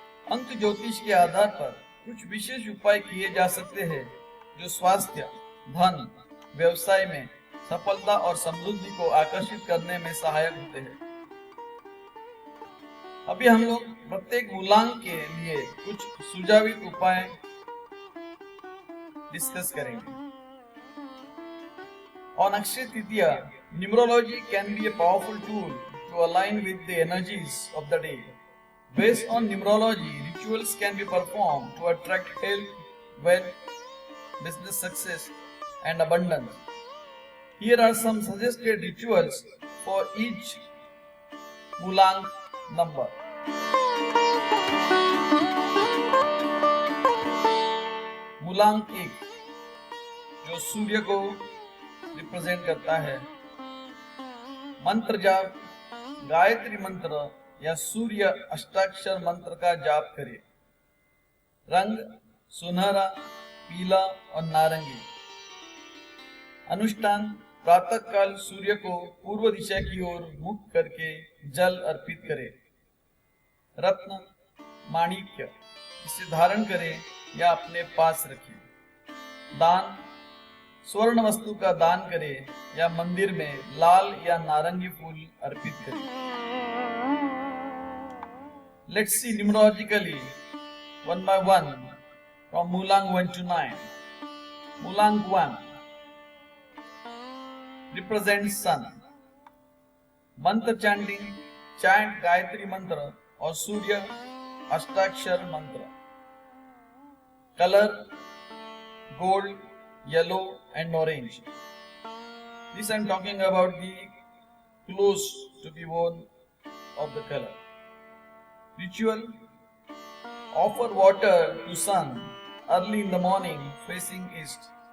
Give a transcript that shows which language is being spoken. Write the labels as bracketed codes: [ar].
[hi] अंक ज्योतिष के आधार पर कुछ विशेष उपाय किए जा सकते हैं जो स्वास्थ्य, धन, व्यवसाय में सफलता और समृद्धि को आकर्षित करने में सहायक होते हैं। अभी हम लोग प्रत्येक मूलांक के लिए कुछ सुझावित उपाय डिस्कस करेंगे। [en] On Akshaya Tritiya, numerology can be a powerful tool to align with the energies of the day. Based on numerology, rituals can be performed to attract health, wealth, business success, and abundance. Here are some suggested rituals for each Mulang number. [hi] Mulang 1 जो सूर्य को represent करता है। मंत्र जाप, गायत्री मंत्र या सूर्य अष्टाक्षर मंत्र का जाप करें। रंग सुनहरा, पीला और नारंगी। अनुष्ठान, प्रातः काल सूर्य को पूर्व दिशा की ओर मुख करके जल अर्पित करें। रत्न माणिक्य इसे धारण करें या अपने पास रखें। दान, स्वर्ण वस्तु का दान करें या मंदिर में लाल या नारंगी फूल अर्पित करें। [en] Let's see numerologically one by one from Mulang 1 to 9. Mulang 1 represents sun. [hi] मंत्र चैंटिंग, चैंट गायत्री मंत्र और सूर्य अष्टाक्षर मंत्र। [en] Colour gold, yellow and orange. This I am talking about the clothes to be worn of the color. Ritual: offer water to sun early in the morning facing east.